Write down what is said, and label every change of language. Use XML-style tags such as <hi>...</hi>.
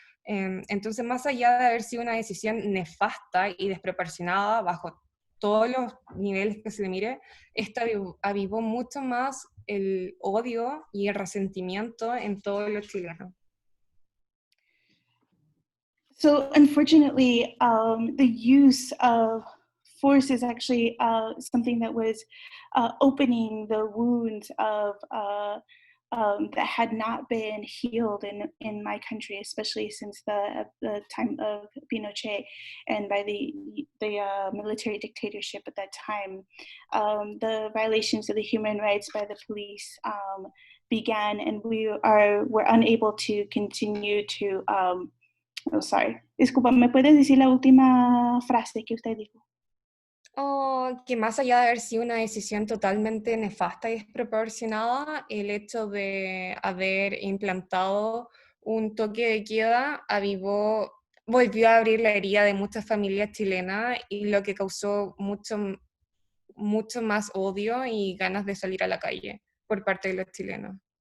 <es>Entonces, más allá de haber sido una decisión nefasta y desproporcionada bajo todos los niveles que se le mire, esta avivó mucho más el odio y el resentimiento en todos los chilenos.</es> <en>So unfortunately, the use of force is actually something that was opening the wounds of that had not been healed in my country, especially since the time of Pinochet and by the military dictatorship at that time. The violations of the human rights by the police began, and were unable to continue to. Oh, sorry.</en> <es>Disculpa, ¿me puedes decir la última frase que usted dijo? Que más allá de haber sido una decisión totalmente nefasta y desproporcionada, el hecho de haber implantado un toque de queda volvió a abrir la herida de muchas familias chilenas, y lo que causó mucho más odio y ganas de salir a la calle por parte de los chilenos.</es>